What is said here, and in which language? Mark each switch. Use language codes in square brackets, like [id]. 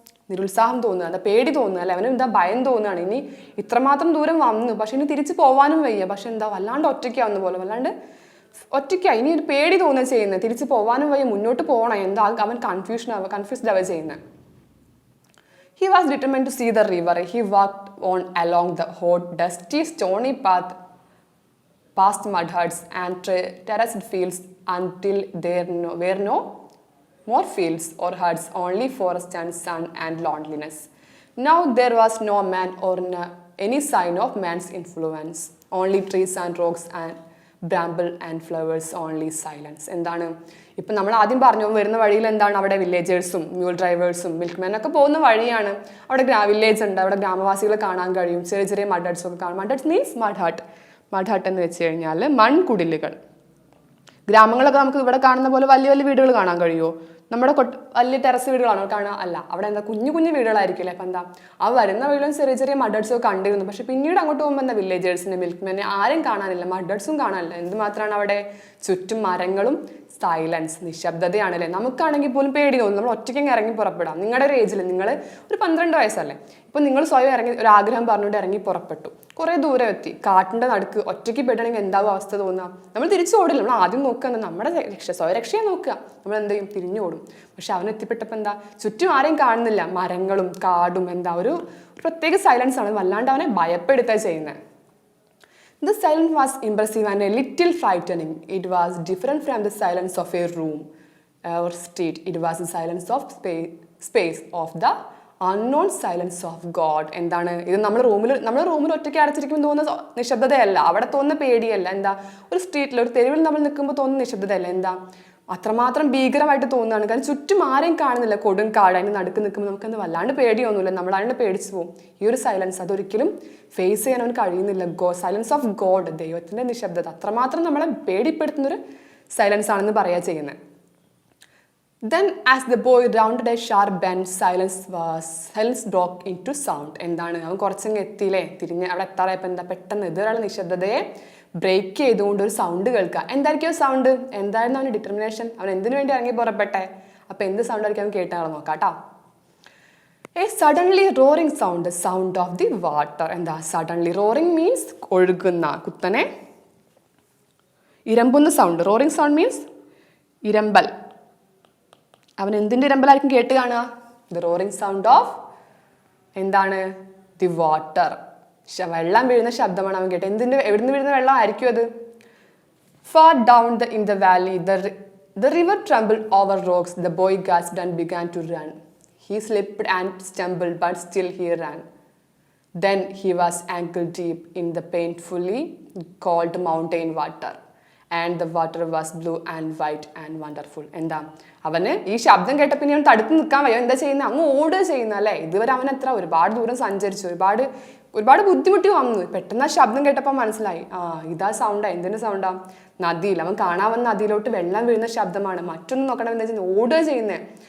[ml] നിരുത്സാഹം തോന്നുക, എന്താ പേടി തോന്നുക അല്ലെ, അവന് എന്താ ഭയം തോന്നുകയാണ്. ഇനി ഇത്രമാത്രം ദൂരം വന്നു, പക്ഷെ ഇനി തിരിച്ച് പോകാനും വയ്യ. പക്ഷെ എന്താ വല്ലാണ്ട് ഒറ്റയ്ക്കാവുന്ന പോലെ, വല്ലാണ്ട് ഒറ്റയ്ക്കായി. ഇനി ഒരു പേടി തോന്നുക ചെയ്യുന്നത്, തിരിച്ച് പോകാനും വയ്യ, മുന്നോട്ട് പോകണം. എന്താ അവൻ കൺഫ്യൂസ്ഡ് ആവുക ചെയ്യുന്നത്. [en] He was determined to see the river. He walked on along the hot, dusty, stony path past mud huts and terraced fields until there were no more fields or huts, only forest and sun and loneliness. Now there was no man or any sign of man's influence, only trees and rocks and bramble and flowers, only silence. [ml] എന്താണ് ഇപ്പം നമ്മൾ ആദ്യം പറഞ്ഞു വരുന്ന വഴിയിൽ എന്താണ് അവിടെ വില്ലേജേഴ്സും mule ഡ്രൈവേഴ്സും മിൽക്ക്മാനൊക്കെ പോകുന്ന വഴിയാണ്. അവിടെ വില്ലേജ് ഉണ്ട്, അവിടെ ഗ്രാമവാസികളെ കാണാൻ കഴിയും, ചെറിയ ചെറിയ മഡ് ഹട്ട്സ് ഒക്കെ കാണും. [en] mud huts means mud hut [ml] എന്ന് വെച്ച് കഴിഞ്ഞാൽ മൺകുടിലുകൾ. ഗ്രാമങ്ങളൊക്കെ നമുക്ക് ഇവിടെ കാണുന്ന പോലെ വലിയ വലിയ വീടുകൾ കാണാൻ കഴിയുമോ? നമ്മുടെ വലിയ ടെറസ് വീടുകളാണോ കാണുക? അല്ല, അവിടെ എന്താ കുഞ്ഞു വീടുകളായിരിക്കില്ലേ. അപ്പം എന്താ ആ വരുന്ന വീടും ചെറിയ ചെറിയ മഡ്ഹട്ട്സൊക്കെ കണ്ടിരുന്നു. പക്ഷെ പിന്നീട് അങ്ങോട്ട് പോകുമ്പോൾ എന്താ വില്ലേജേഴ്സിനെ മിൽക്ക്മാനെ ആരും കാണാനില്ല, മഡ്ഹട്ട്സും കാണാനില്ല. എന്തുമാത്രമാണ് അവിടെ ചുറ്റും മരങ്ങളും സൈലൻസ്, നിശബ്ദതയാണല്ലേ. നമുക്കാണെങ്കിൽ പോലും പേടി തോന്നും, നമ്മൾ ഒറ്റയ്ക്ക് ഇറങ്ങി പുറപ്പെടാം. നിങ്ങളുടെ ഒരു ഏജിൽ നിങ്ങൾ ഒരു 12 വയസ്സല്ലേ, ഇപ്പം നിങ്ങൾ സ്വയം ഒരു ആഗ്രഹം പറഞ്ഞുകൊണ്ട് ഇറങ്ങി പുറപ്പെട്ടു, കുറേ ദൂരം എത്തി, കാട്ടിൻ്റെ നടുക്ക് ഒറ്റയ്ക്ക് പെടണമെങ്കിൽ എന്താവും അവസ്ഥ തോന്നുക? നമ്മൾ തിരിച്ചു ഓടില്ല, നമ്മൾ ആദ്യം നോക്കുക നമ്മുടെ സ്വയരക്ഷയെ നോക്കുക. നമ്മൾ എന്ത് ചെയ്യും? തിരിഞ്ഞു ഓടും. പക്ഷെ അവനെത്തിപ്പെട്ടപ്പോൾ എന്താ ചുറ്റും ആരെയും കാണുന്നില്ല, മരങ്ങളും കാടും, എന്താ ഒരു പ്രത്യേക സൈലൻസ് ആണ്. വല്ലാണ്ട് അവനെ ഭയപ്പെടുത്തുക ചെയ്യുന്നത്. [en] The silence was impressive and a little frightening. It was different from the silence of a room or street. It was the silence of space of the unknown silence of God. [ml] എന്താണ് ഇത്? നമ്മുടെ റൂമിൽ ഒറ്റയ്ക്ക് അടച്ചിരിക്കുമ്പോൾ തോന്നുന്ന നിശബ്ദതയല്ല, അവിടെ തോന്നുന്ന പേടിയല്ല. എന്താ? ഒരു സ്ട്രീറ്റിൽ, ഒരു തെരുവിൽ നമ്മൾ നിൽക്കുമ്പോൾ തോന്നുന്ന നിശബ്ദതയല്ല. എന്താ? അത്രമാത്രം ഭീകരമായിട്ട് തോന്നുകയാണ്. കാരണം ചുറ്റും ആരെയും കാണുന്നില്ല, കൊടും കാട്. അതിന് നടുക്ക് നിൽക്കുമ്പോൾ നമുക്കത് വല്ലാണ്ട് പേടിയൊന്നുമില്ല, നമ്മളാണ്ട് പേടിച്ചു പോകും. ഈ ഒരു സൈലൻസ് അതൊരിക്കലും ഫേസ് ചെയ്യാൻ അവന് കഴിയുന്നില്ല. [en] silence of God, [ml] ദൈവത്തിൻ്റെ നിശബ്ദത അത്രമാത്രം നമ്മളെ പേടിപ്പെടുത്തുന്നൊരു സൈലൻസ് ആണെന്ന് പറയുക ചെയ്യുന്നത്. [en] Then as the boy rounded a sharp bend, silence broke into sound. [ml] എന്താണ്? അവൻ കുറച്ചങ്ങ് എത്തിയില്ലേ, തിരിഞ്ഞ് അവിടെ എത്താറായപ്പോൾ എന്താ, പെട്ടെന്ന് ഇതൊരാൾ നിശബ്ദതയെ ബ്രേക്ക് ചെയ്തുകൊണ്ട് ഒരു സൗണ്ട് കേൾക്കുക. എന്തായിരിക്കും സൗണ്ട്? എന്തായിരുന്നു അവൻ്റെ ഡിറ്റർമിനേഷൻ? അവൻ എന്തിനു വേണ്ടി ഇറങ്ങി പുറപ്പെട്ടെ? അപ്പോൾ എന്ത് സൗണ്ട് ആയിരിക്കും അവൻ കേട്ടാൽ നോക്കാം കേട്ടോ. [en] A suddenly roaring sound, sound of the water. [ml] എന്താ [en] Suddenly? [ml] റോറിങ് മീൻസ് ഒഴുകുന്ന, കുത്തനെ ഇരമ്പുന്ന സൗണ്ട്. Roaring sound means ഇരമ്പൽ. അവൻ എന്തിൻ്റെ ഇരമ്പലായിരിക്കും കേട്ട് കാണുക? [en] the roaring sound of [ml] എന്താണ്? [en] The water. [ml] വെള്ളം വീഴുന്ന ശബ്ദമാണ് അവൻ കേട്ടത്. എവിടുന്ന് വീഴുന്ന വെള്ളം ആയിരിക്കും അത്? [en] Far down in the valley the river trembled over rocks. The boy gasped and began to run. He slipped and stumbled, but still he ran. Then he was ankle deep in the painfully cold mountain water. And the water was blue and white and wonderful. [ml] എന്താ? അവന് ഈ ശബ്ദം കേട്ട പിന്നെ അവൻ തടുത്ത് നിൽക്കാൻ വയ്യ. എന്താ ചെയ്യുന്നത്? അങ്ങ് ഓടുക ചെയ്യുന്ന അല്ലേ? ഇതുവരെ അവൻ ഒരുപാട് ദൂരം സഞ്ചരിച്ചു, ഒരുപാട് ബുദ്ധിമുട്ടി വന്നു. പെട്ടെന്ന് ആ ശബ്ദം കേട്ടപ്പോൾ മനസ്സിലായി, ഇതാ സൗണ്ടാ. എന്തിൻ്റെ സൗണ്ടാ? നദിയിൽ. അവൻ കാണാൻ വന്ന നദിയിലോട്ട് വെള്ളം വീഴുന്ന ശബ്ദമാണ്. മറ്റൊന്നും നോക്കണം, എന്താ ചെയ്യുന്നത്? ഓടുക ചെയ്യുന്നത്.